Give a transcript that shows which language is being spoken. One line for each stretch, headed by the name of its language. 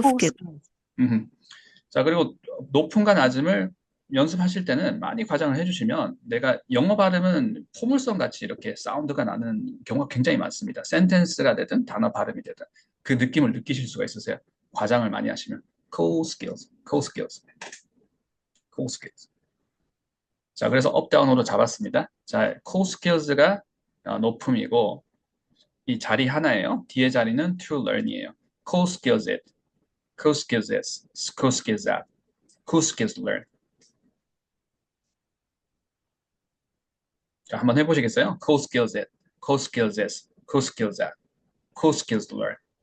English: Full skill. skills.
Korean: 자, 그리고 높음과 낮음을 연습하실 때는 많이 과장을 해주시면 내가 영어 발음은 포물선 같이 이렇게 사운드가 나는 경우가 굉장히 많습니다. 센텐스가 되든 단어 발음이 되든 그 느낌을 느끼실 수가 있으세요. 과장을 많이 하시면.
English: cool skills, cool skills, cool skills.
Korean: 자, 그래서 업, 다운으로 잡았습니다. 자,
English: cool skills
Korean: 가 높음이고 이 자리 하나예요. 뒤에 자리는
English: to learn
Korean: 이에요.
English: cool skills it, cool skills this, cool skills that, cool skills learn.
Korean: 자, 한번 해보시겠어요?
English: cool skills it, cool skills this, cool skills that, cool skills learn.